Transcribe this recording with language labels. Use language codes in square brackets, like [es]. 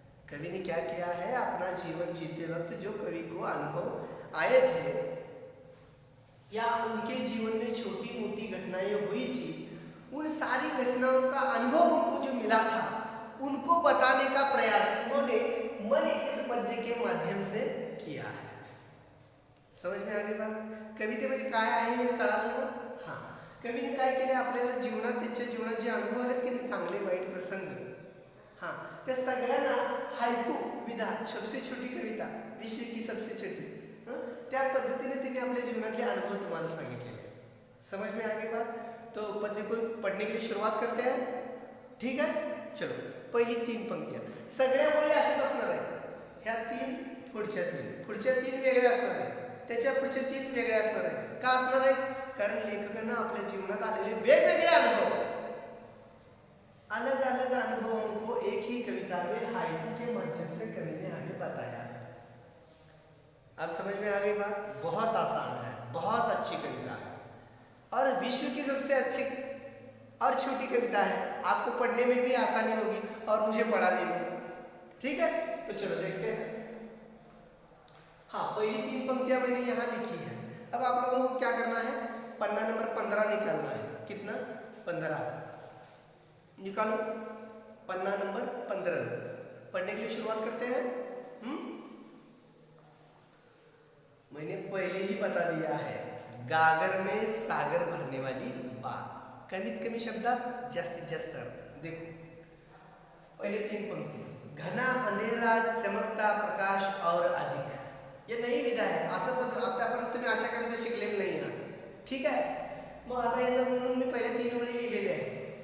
[hi] कवि ने क्या किया है? अपना जीवन जीते वक्त जो कवि को अनुभव आए थे या उनके जीवन में छोटी मोटी घटनाएं हुई थी, उन सारी घटनाओं का अनुभव उनको जो मिला था उनको बताने का प्रयास उन्होंने मन इस पद्य के माध्यम से किया है। समझ में आ गई बात? [mr] कवितेमध्ये काय आहे हे कळालं ना? हां, कवीने काय केले? आपल्याला जीवनात त्यांच्या जीवनात जे अनुभव आले की चांगले वाईट प्रसंग, हां, त्या सगळ्यांना हाइकू विधा, सबसे छोटी कविता, विश्व की सबसे छोटी, त्या पद्धतीने त्यांनी आपल्या जीवनातले अनुभव तुम्हाला सांगितले। [hi] समझ में आ गई बात? तो पद्य को पढ़ने के लिए शुरुआत करते हैं, ठीक है? [mr] चलो पहिली 3 पंक्तियां सगळ्या ओळी अशाच असणार आहेत। ह्या 3 पुढच्या 3 वेगळ्या असणार आहेत, त्याच्या पुढच्या 3 वेगळ्या असणार आहेत। का असणार आहेत? कारण लेखकांना आपल्या जीवनात आलेले वेगवेगळे अनुभव, [hi] अलग अलग अनुभवों को एक ही कविता में हाइकू के माध्यम से कवि ने हमें बताया है। अब समझ में आ गई बात? बहुत आसान है, बहुत अच्छी कविता है और विश्व की सबसे अच्छी और छोटी कविता है। आपको पढ़ने में भी आसानी होगी और मुझे पढ़ाने में, ठीक है? तो चलो देखते हैं। हाँ, पहली 3 पंक्तियां मैंने यहाँ लिखी है। अब आप लोगों को क्या करना है? पन्ना नंबर 15 निकालना है। कितना? 15 निकालो। पन्ना नंबर 15 पढ़ने के लिए शुरुआत करते हैं। मैंने पहले ही बता दिया है, गागर में सागर भरने वाली बात। [mr] कमीत कमी शब्दात जास्तीत जास्त अर्थ। [hi] देखो पहले 3 पंक्ती, घना अंधेरा चमकता प्रकाश और अधिक, [mr] ये नई विधा आहे, असं पण आतापर्यंत तुम्ही अशा कविता शिकलेली नाही ना, ठीक आहे। मग आता हे म्हणून मी पहिले 3 ओळी लिहिलेले आहे।